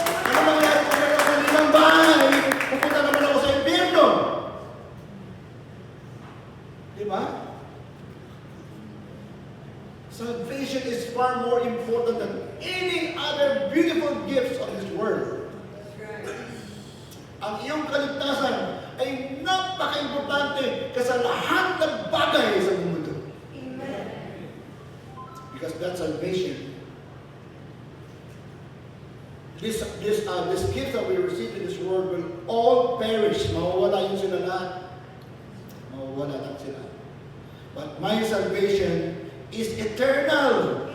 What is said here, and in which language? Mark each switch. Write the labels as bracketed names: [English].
[Filipino] Ano mangyari kung meron ako nilang bahay? Pupunta naman ako sa impyerno. Di ba? [English] Salvation is far more important than any other beautiful gifts of this world. That's right. [Filipino] Ang iyong kaligtasan ay napaka-importante sa lahat ng bagay sa mundo. Amen. [English] Because that salvation, this gift that we receive in this world will all perish. [Filipino] Mawawala yun sila lahat. Mawawala lang sila. [English] But my salvation is eternal.